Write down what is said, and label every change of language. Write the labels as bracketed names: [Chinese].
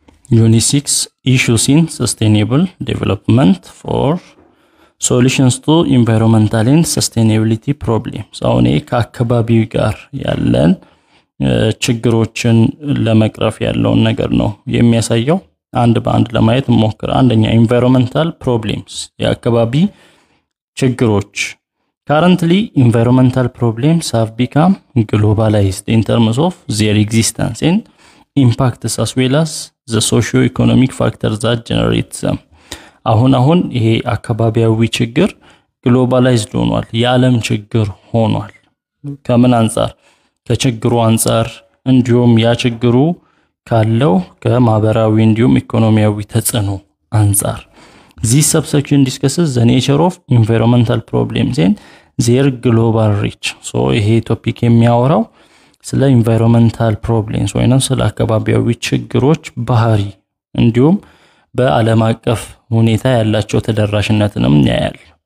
[English] Unit 6 Issues in Sustainable Development for Solutions to Environmental and Sustainability Problems. [Amharic] አሁን ከአካባቢው ጋር ያለን ችግሮችን ለመቅረፍ ያለውን ነገር ነው የሚያሳየው። አንድ በአንድ ለማየት እንሞክር። አንደኛ environmental problems የአካባቢ ችግሮች. [English] Currently environmental problems have become globalized in terms of their existence and impacts as well as the socio-economic factors that generate them. [Amharic] አሁን ይሄ አካባቢያዊ ችግር ግሎባላይዝድ ሆኗል፣ የዓለም ችግር ሆኗል። ከምን አንፃር? ከችግሩ አንፃር እንዲሁም ያ ችግሩ ካለው ከማህበራዊ እንዲሁም ኢኮኖሚያዊ ተጽዕኖ አንፃር. [English] This subsection discusses the nature of environmental problems and their global reach. [Amharic] So ይሄ ቶፒክ የሚያወራው ስለ environmental problems ወይንም ስለ አካባቢያዊ ችግሮች ባህሪ እንዲሁም በዓለም አቀፍ ሁኔታ ያላቸው ተደራሽነትንም ያያል.